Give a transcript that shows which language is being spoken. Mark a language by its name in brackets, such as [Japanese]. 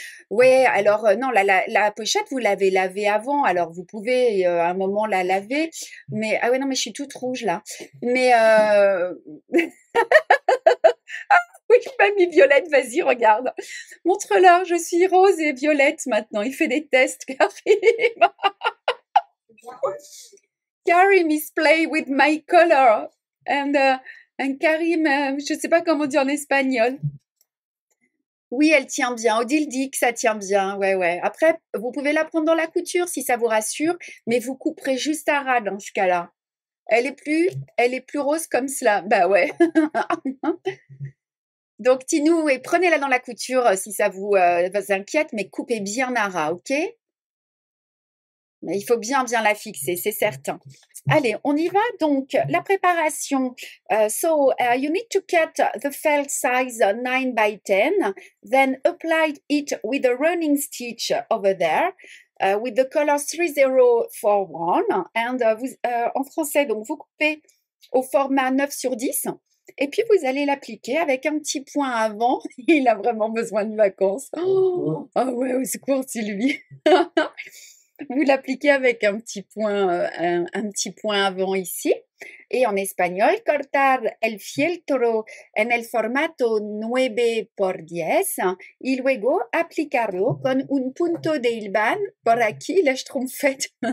[French] Ouais, alors non, la pochette, vous l'avez lavée avant, alors vous pouvez à un moment la laver. Mais ah ouais, non, mais je suis toute rouge là. Mais oui, mamie Violette, vas-y, regarde. Montre-leur, je suis rose et violette maintenant. Il fait des tests, Karim. [English] Karim is play with my color. [French] And Karim, je ne sais pas comment dire en espagnol. Oui, elle tient bien. Odile dit que ça tient bien. Ouais, ouais. Après, vous pouvez la prendre dans la couture si ça vous rassure, mais vous couperez juste à ras dans ce cas-là. Elle est plus rose comme cela. Bah ouais. Donc, Tinou, et prenez-la dans la couture si ça vous inquiète, mais coupez bien à ras, OK? Mais il faut bien la fixer, c'est certain. Allez, on y va. Donc, la préparation. [English] So, you need to cut the felt size 9 by 10, then apply it with a running stitch over there. with the color 3041. [French] And en français, donc vous coupez au format 9/10. Et puis, vous allez l'appliquer avec un petit point avant. Il a vraiment besoin de vacances. Oh, ah ouais, au secours, Sylvie. Vous l'appliquez avec un petit point avant ici. Et en espagnol, [Spanish] cortar el fieltro en el formato 9×10 y luego aplicarlo con un punto de hilvan por aquí, [French] la schtroumpfette.